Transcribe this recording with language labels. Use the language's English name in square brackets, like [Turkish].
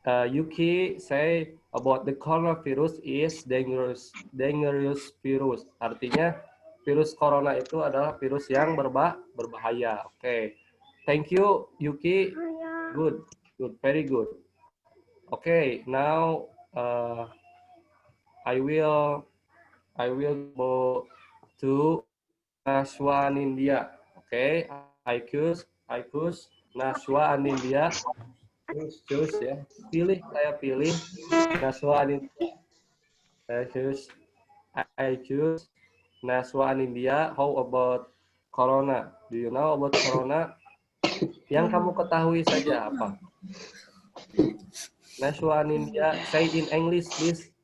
[English] Yuki say about the coronavirus is dangerous virus. [Indonesian] Artinya virus corona itu adalah virus yang berbahaya. [English] Okay. Thank you, Yuki. Good, very good. Okay, now I will go to Nashwa Anindya. Okay, Aikus, Nashwa Anindya. Choose ya. [Indonesian] Saya pilih Nashwa Anindya. [English] I choose Nashwa Anindya. How about corona? Do you know about corona? [Indonesian] Yang kamu ketahui saja apa? [English] Nashwa Anindya, say in English please.